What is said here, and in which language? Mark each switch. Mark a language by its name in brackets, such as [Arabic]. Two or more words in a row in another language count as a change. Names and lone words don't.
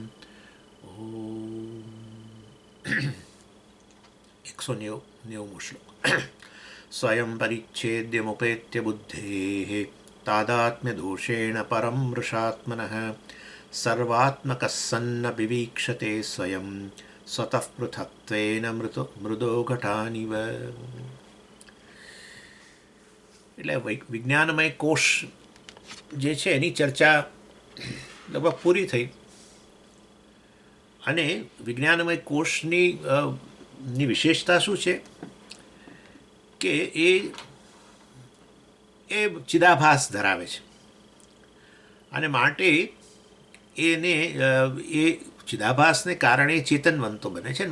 [Sanskrit] ॐ 190 श्लोक। स्वयं परिच्छेद्यमुपेत्य बुद्धेः तादात्म्यदोषेण परं मृषात्मनः सर्वात्मकः सन्नपि वीक्षते स्वयं स्वतः पृथक्त्वेन मृदो घटानिव। [Gujarati] એટલે વિજ્ઞાનમય કોષ જે છે એની ચર્ચા લગભગ પૂરી થઈ અને વિજ્ઞાનમય કોષની વિશેષતા શું છે કે એ ચિદાભાસ ધરાવે છે અને માટે એને એ ચિદાભાસને કારણે ચેતનવંતો બને છે.